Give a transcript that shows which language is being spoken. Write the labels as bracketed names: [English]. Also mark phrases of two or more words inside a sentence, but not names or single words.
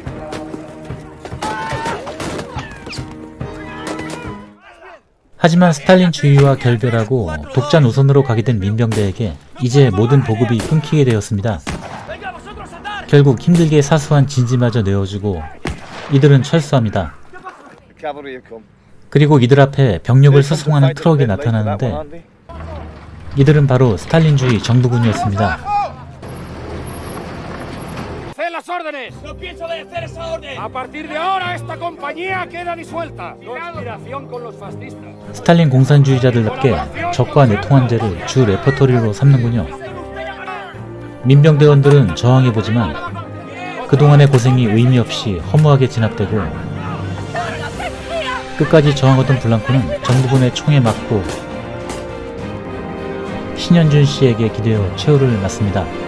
[Korean] 하지만 스탈린 주의와 결별하고 독자 노선으로 가게 된 민병대에게 이제 모든 보급이 끊기게 되었습니다. 결국 힘들게 사수한 진지마저 내어주고 이들은 철수합니다. 그리고 이들 앞에 병력을 수송하는 트럭이 나타나는데 이들은 바로 스탈린주의 정부군이었습니다. [Spanish] No pienso obedecer esa orden. A partir de ahora esta compañía queda disuelta. Conspiración con los fascistas. [Korean] 스탈린 공산주의자들답게 적과 내통한 죄를 주 레퍼토리로 삼는군요. 민병대원들은 저항해보지만 그동안의 고생이 의미 없이 허무하게 진압되고 끝까지 저항하던 블랑코는 정부군의 총에 맞고 신현준 씨에게 기대어 최후를 맞습니다.